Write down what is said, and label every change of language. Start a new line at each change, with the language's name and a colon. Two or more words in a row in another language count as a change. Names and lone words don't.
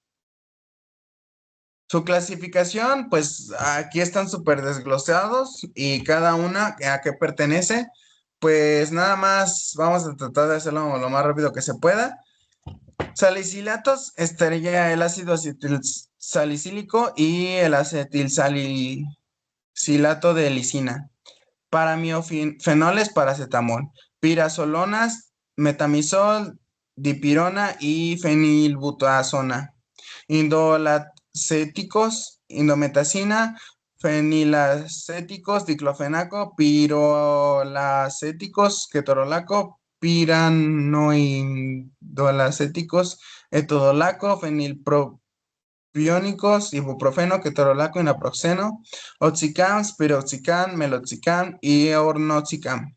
Spanish: Su clasificación, pues aquí están súper desglosados y cada una a qué pertenece. Pues nada más vamos a tratar de hacerlo lo más rápido que se pueda. Salicilatos estaría el ácido acetil salicílico y el acetilsalicilato de lisina. Paramiofenoles, paracetamol. Pirazolonas, metamizol, dipirona y fenilbutazona. Indolacéticos, indometacina, fenilacéticos, diclofenaco, pirolacéticos, ketorolaco, piranoindolacéticos, etodolaco, fenilpropiónicos, ibuprofeno, ketorolaco y naproxeno, oxicam, spiroxicam, meloxicam y ornoxicam.